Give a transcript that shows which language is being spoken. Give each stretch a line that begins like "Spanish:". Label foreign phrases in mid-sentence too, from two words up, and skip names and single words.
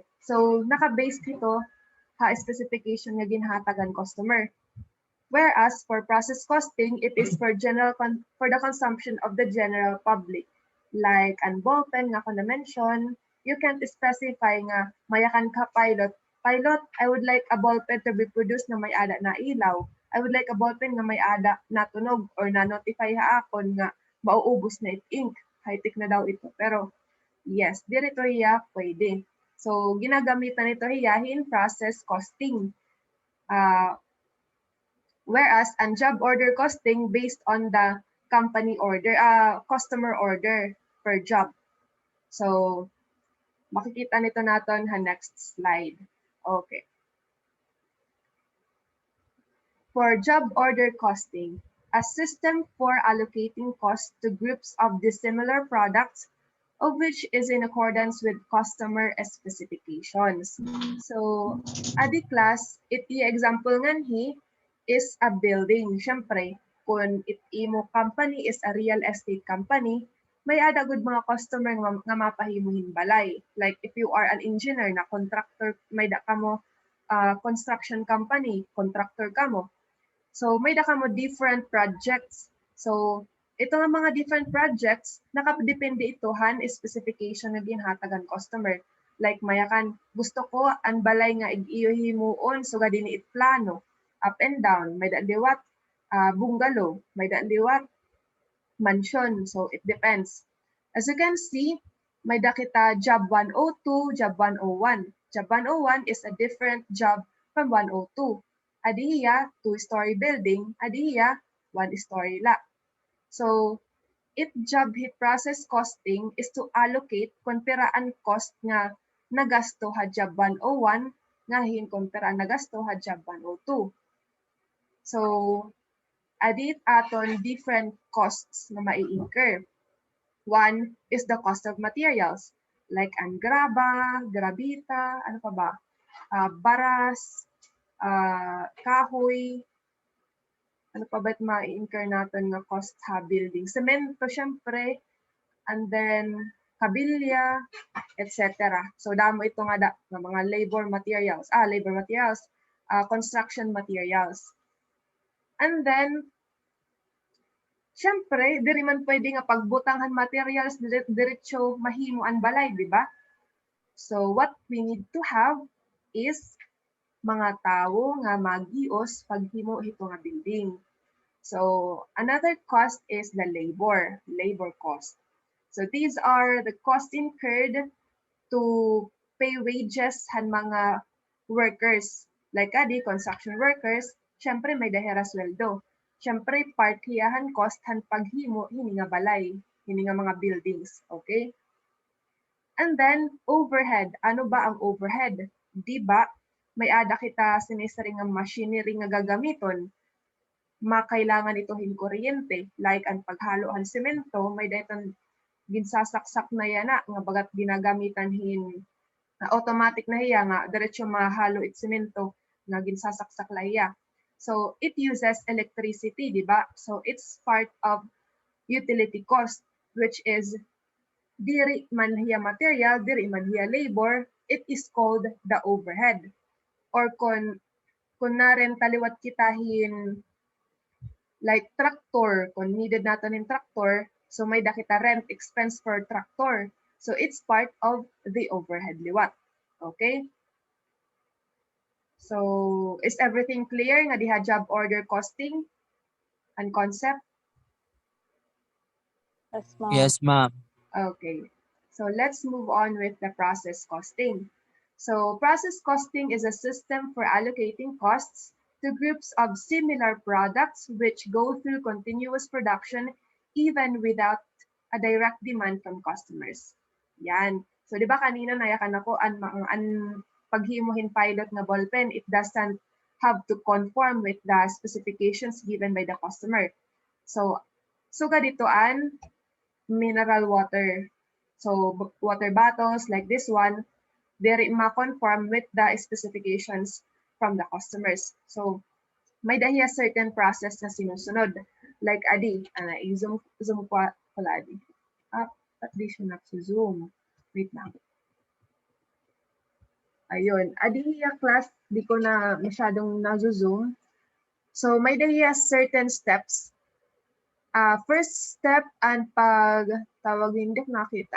Waray: So naka-base ito ha specification nga ginhatagan customer.
English: Whereas for process costing, it is for for the consumption of the general public. Like an ballpen
Waray: nga ko na
English: mention, you can't specify
Waray: nga mayakan ka
English: pilot. Pilot, I would like a ballpen to be produced
Waray: na may ada na ilaw.
English: I would like a ballpen
Waray: nga may ada na tunog or na notify ha akon nga mauubos na it ink. High-tech na daw ito. Pero yes, dirito hiya pwede. So ginagamitan nito hiyahin process costing.
English: Whereas ang job order costing based on the company order, customer order per job. So,
Waray: makikita nito natin ha
English: next slide.
Waray: Okay.
English: For job order costing, a system for allocating costs to groups of dissimilar products of which is in accordance with customer specifications.
Waray: So, adi class, iti example nganhi is a building. Siyempre, kung imo
English: company is a real estate company,
Waray: may ada gud mga customer nga mapahimuhin balay.
English: Like if you are an engineer na contractor,
Waray: may da kamo
English: construction company, contractor kamo.
Waray: So may da kamo
English: different projects.
Waray: So ito nga mga
English: different projects,
Waray: nakadepende itohan specification nga ginhatagan customer. Like mayakan, gusto ko ang balay nga iyo himuon so ga dinhi it plano
English: up and down,
Waray: may daan liwat bungalow, may daan liwat mansion.
English: So it depends. As you can see,
Waray: may da kita job 102, job 101.
English: Job 101 is a different job from 102.
Waray: Adiya,
English: 2-story building,
Waray: adiya, 1-story la. So, job hit
English: process costing is to allocate
Waray: kung peraan cost nga nagasto ha job 101 nga hin kung peraan nagasto ha job 102. So, adit aton different costs na mai-incur.
English: One is the cost of materials like
Waray: ang graba, grabita, ano pa ba? Baras, kahoy, ano pa ba't ma-incur natin nga cost ha building? Semento, syempre, and then kabilya, etc. So damo ito nga mga
English: labor materials, construction materials. And then,
Waray: syempre, diri man pwede nga pagbutangan materials diretso mahimo ang balay, di ba?
English: So what we need to have is
Waray: mga tao nga magios paghimo ito nga building.
English: So another cost is the labor cost. So these are the costs incurred to pay wages
Waray: han mga
English: workers.
Waray: Like adi, construction workers, syempre may dahera sweldo. Syempre part hiyahan cost han paghimo hini nga balay, hini nga mga buildings, okay?
English: And then overhead,
Waray: ano ba ang overhead? Di ba may ada kita sinisari nga machinery nga gagamiton, makailangan ito hin kuryente, like ang paghalo han semento, may dayton ginsasaksak na yana nga bagat ginagamitan hin na automatic na hiya nga diretso mahalo it semento nga ginsasaksak la hiya.
English: So it uses electricity, di ba? So it's part of utility cost, which is
Waray: diri man hiya material, diri man hiya labor,
English: it is called the overhead.
Waray: Or kung naren taliwat kita hin like tractor, kung needed natin yung tractor, so may da kita
English: rent expense for tractor. So it's part of the overhead liwat. Okay? So is everything clear
Waray: nga diha
English: job order costing and concept? Yes, ma'am. Yes, ma'am. Okay. So let's move on with the process costing. So process costing is a system for allocating costs to groups of similar products which go through continuous production even without a direct demand from customers.
Waray: Yan. So di ba kanina nayakan ako paghimuhin pilot nga ballpen,
English: it doesn't have to conform with the specifications given by the customer.
Waray: So suga ditoan mineral water.
English: So water bottles like this one, they ma-conform with the specifications from the customers.
Waray: So may dahiya
English: certain process
Waray: na sinusunod. Like adi, i-zoom ko pala adi.
Filipino: At di siya nag-zoom. Wait lang. Ayun.
Waray: Adi hiya class, di ko na masyadong na-zoom. So may dahiya
English: certain steps. First step,
Waray: and pag tawag
Filipino: hindi ko nakita.